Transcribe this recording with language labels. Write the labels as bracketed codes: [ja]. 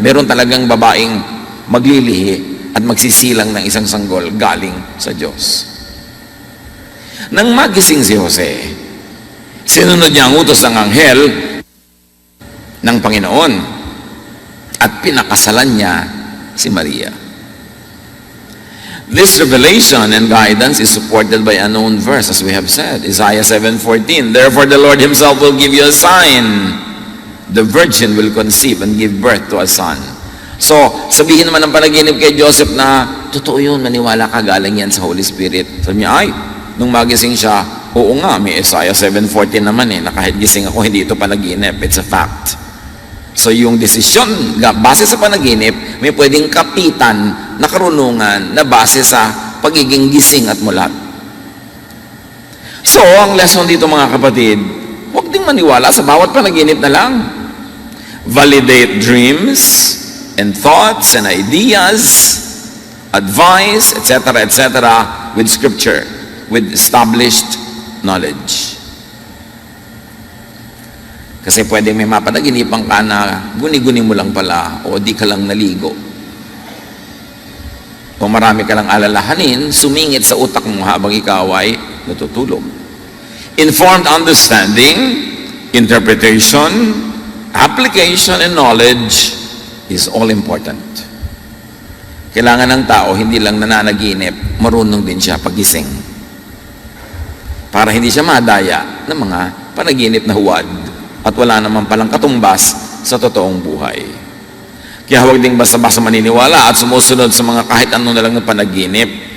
[tl] Meron talagang babaeng maglilihi at magsisilang ng isang sanggol galing sa Diyos. Nang magising si Jose, sinunod niya ang utos ng anghel ng Panginoon at pinakasalan niya si Maria. [en] This revelation and guidance is supported by a known verse, as we have said, Isaiah 7:14. Therefore the Lord himself will give you a sign. The virgin will conceive and give birth to a son. [tl] So, sabihin naman ng panaginip kay Joseph na, totoo yun, maniwala ka, galing yan sa Holy Spirit. Sabi niya, ay, nung magising siya, oo nga, may Isaiah 7:14 naman na kahit gising ako, hindi ito panaginip. [en] It's a fact. [tl] So yung desisyon, base sa panaginip, may pwedeng kapitan na karunungan na base sa pagiging gising at mulat. So, ang lesson dito mga kapatid, huwag ding maniwala sa bawat panaginip na lang. [en] Validate dreams and thoughts and ideas, advice, etc., with scripture, with established knowledge. [tl] Kasi pwede may mapanaginipan ka na guni-guni mo lang pala o di ka lang naligo. O marami ka lang alalahanin, sumingit sa utak mo habang ikaw ay natutulog. [en] Informed understanding, interpretation, application, and knowledge is all important. [tl] Kailangan ng tao, hindi lang nananaginip, marunong din siya pagising. Para hindi siya madaya ng mga panaginip na huwad at wala naman palang katumbas sa totoong buhay. Kaya huwag ding basta-basta maniniwala at sumusunod sa mga kahit ano na lang ng panaginip.